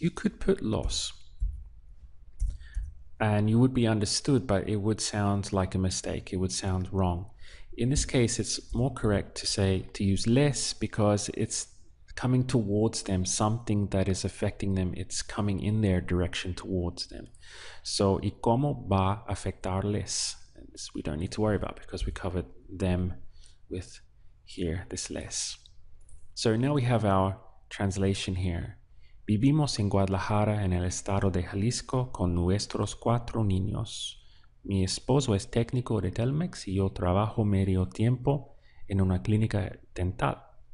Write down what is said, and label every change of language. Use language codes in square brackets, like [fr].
[en] You could put los, and you would be understood, but it would sound like a mistake. It would sound wrong. In this case, it's more correct to say, to use les, because it's coming towards them, something that is affecting them. It's coming in their direction towards them. [es] So, y cómo va a afectarles? [en] This we don't need to worry about because we covered them with here, this les. So now we have our translation here. [es] Vivimos en Guadalajara, en el estado de Jalisco, con nuestros 4 niños. Mi esposo es técnico de Telmex y yo trabajo medio tiempo en una clínica dental.